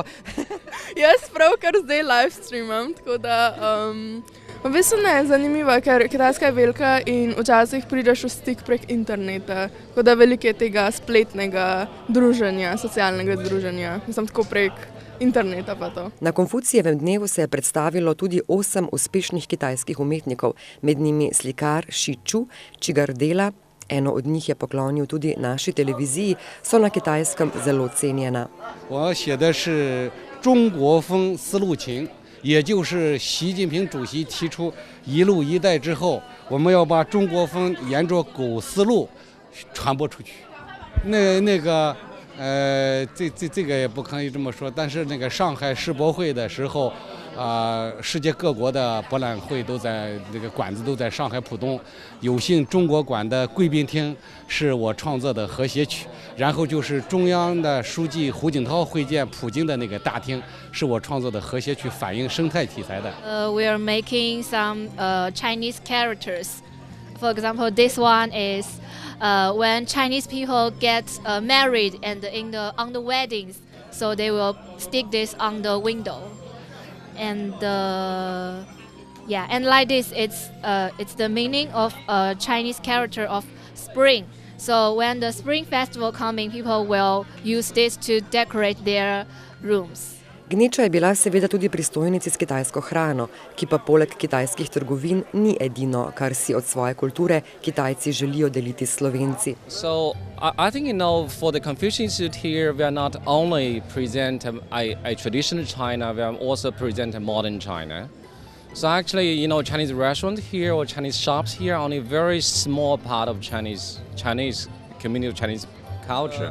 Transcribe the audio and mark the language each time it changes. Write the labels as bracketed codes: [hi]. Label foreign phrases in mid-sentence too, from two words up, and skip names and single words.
[sl] Jaz pravkar zdaj live streamam, tako da v bistvu ne, zanimivo, ker Kitajska je velika in včasih prideš v stik prek interneta, tako da veliko je tega spletnega druženja, socialnega druženja, mislim tako prek interneta pa to. Na Konfucijevem dnevu se je predstavilo tudi 8 uspešnih kitajskih umetnikov, med njimi slikar Shi Chu, čigar dela, eno od njih je poklonil tudi naši televiziji, so na Kitajskem zelo cenjena. [zh] 我写的是中国风丝路情，也就是习近平主席提出一路一带之后，我们要把中国风沿着狗丝路传播出去。这个也不可以这么说，但是那个上海世博会的时候，世界各国的博览会都在那个馆子都在上海浦东，有幸中国馆的贵宾厅是我创作的和谐曲，然后就是中央的书记胡锦涛会见普京的那个大厅是我创作的和谐曲，反映生态题材的。 [en] We are making some Chinese characters. For example, this one is when Chinese people get married and on the weddings, so they will stick this on the window, and and like this, it's the meaning of a Chinese character of spring. So when the spring festival coming, people will use this to decorate their rooms. [sl] Gneča je bila seveda tudi pristojnici s kitajsko hrano, ki pa poleg kitajskih trgovin ni edino, kar si od svoje kulture Kitajci želijo deliti s Slovenci. [en] So I think, for the Confucian Institute here, we are not only present a traditional China, we are also present a modern China. So actually, Chinese restaurant here or Chinese shops here are only a very small part of Chinese community, Chinese culture.